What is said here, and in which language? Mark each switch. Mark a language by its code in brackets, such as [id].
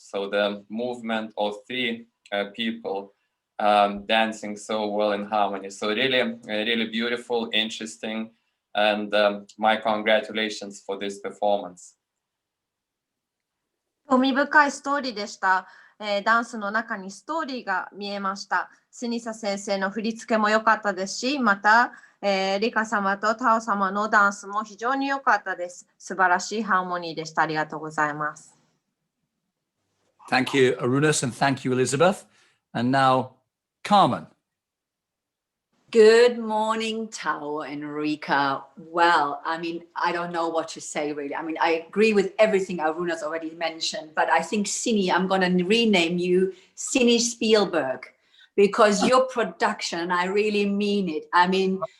[en] So the movement of 3 people dancing so well in harmony. So really beautiful, interesting, and my congratulations for this performance. [ja] 興味深いストーリーでした。ダンスの中にストーリーが見えました。スニサ先生の振り付けも良かったですし、また、リカ様とタオ様のダンスも非常に良かったです。素晴らしいハーモニーでした。ありがとうございます。 [en] Thank you, Arunas, and thank you, Elizabeth. And now, Carmen. Good morning, Tao and Rika. Well, I mean, I don't know what to say, really. I mean, I agree with everything Aruna's already mentioned, but I think Cine, I'm going to rename you Cine Spielberg, because your production, I really mean it. I mean,